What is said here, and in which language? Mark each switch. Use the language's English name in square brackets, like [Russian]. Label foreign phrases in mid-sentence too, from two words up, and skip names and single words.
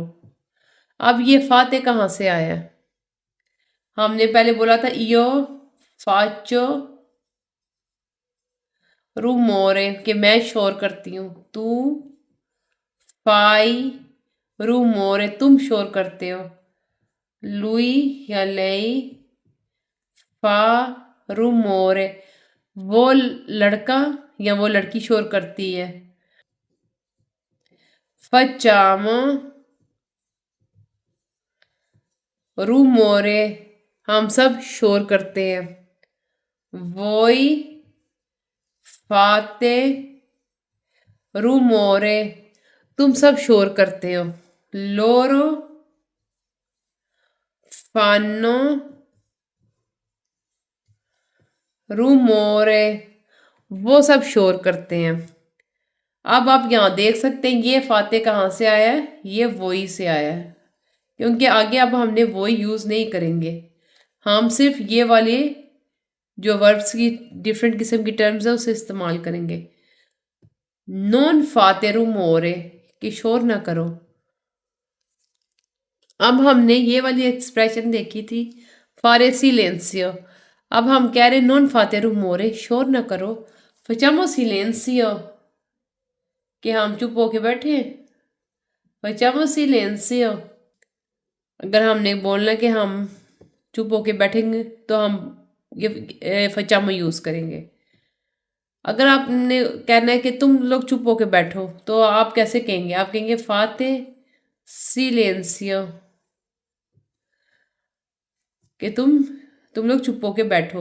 [Hindi] अब ये फाते कहाँ से आया? हमने पहले बोला था [Italian] io faccio rumore [Hindi] कि मैं शोर करती हूँ, [Italian] tu fai rumore [Hindi] तुम शोर करते हो, [Italian] lui या lei फा rumore, [Hindi] वो लड़का या वो लड़की शोर करती है। [Italian] facciamo rumore, [Hindi] हम सब शोर करते हैं। [Italian] voi fate rumore, [Hindi] तुम सब शोर करते हो। [Italian] loro fanno rumore, [Hindi] वो सब शोर करते हैं। अब आप यहाँ देख सकते हैं ये फाते कहाँ से आया है, ये वही से आया है, क्योंकि आगे अब हमने वही यूज नहीं करेंगे। हम सिर्फ ये वाले जो वर्ब्स की डिफरेंट किस्म की टर्म्स है उसे इस्तेमाल करेंगे। [Italian] non fate rumore, [Hindi] कि शोर ना करो। अब हमने ये वाली एक्सप्रेशन देखी थी [Italian] fare silenzio, [Hindi] अब हम कह रहे [Italian] non fate rumore, [Hindi] शोर ना करो। [Italian] facciamo silenzio, [Hindi] कि हम चुप होके बैठे। [Italian] facciamo silenzio, [Hindi] अगर हमने बोलना कि हम चुप होके बैठेंगे तो हम ये facciamo यूज करेंगे। अगर आपने कहना है कि तुम लोग चुप होके बैठो तो आप कैसे कहेंगे, आप कहेंगे [Italian] fate silenzio, [Hindi] कि तुम लोग चुप होके बैठो।